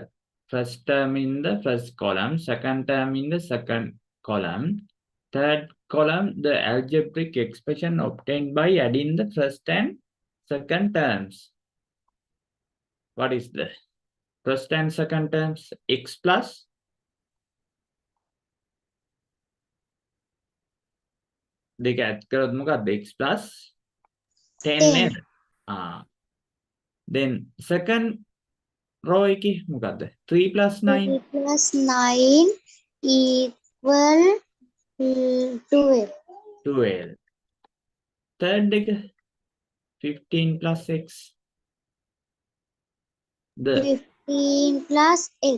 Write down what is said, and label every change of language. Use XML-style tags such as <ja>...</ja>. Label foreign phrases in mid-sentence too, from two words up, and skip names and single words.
<en>First term in the first column, second term in the second column, third column, the algebraic expression obtained by adding the first and second terms. What is the first and second terms? X plus</en> <si>දෙක add කරොත් මොකක්ද?</si> <en>X plus 10 10.</en> <si>නේද?</si> <en>Then second row</en> <si>එකේ මොකක්ද?</si> <en>3 plus 9. 3 plus 9 equal 12. 12. Third එක 15 plus x. The 15 plus x.</en>